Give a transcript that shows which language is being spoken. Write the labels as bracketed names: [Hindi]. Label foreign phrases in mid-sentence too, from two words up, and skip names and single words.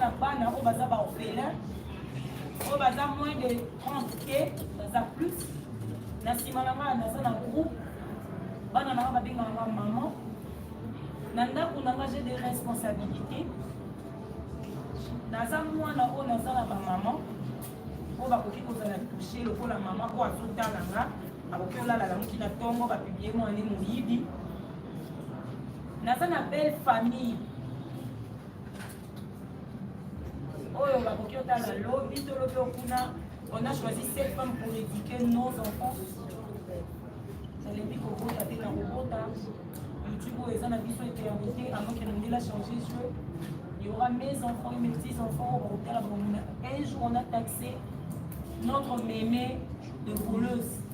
[Lingala] na bana oyo baza baorphelin oyo baza [French] moins de 30 [Lingala] te baza plus na nsima na nga naza na groupe bana na nga babengaka mama na ndako na nga [French] j'ai des responsabilités [Lingala] naza mwana oyo naza na bamama oyo bakoki kozala touche lokola mama po azotalanga akoki olala lamuki na ntongo bapiblie mwana moyibi. Naza na [French] belle famille [Lingala] oyo bakoki otala lobi to lobi okuna. [French] On a choisi cette femme pour éduquer nos enfants. YouTube a éternité, avant qu'elle a changé de jeu. Il y aura mes enfants et mes petits-enfants. Un jour, on a taxé notre mémé de voleuse.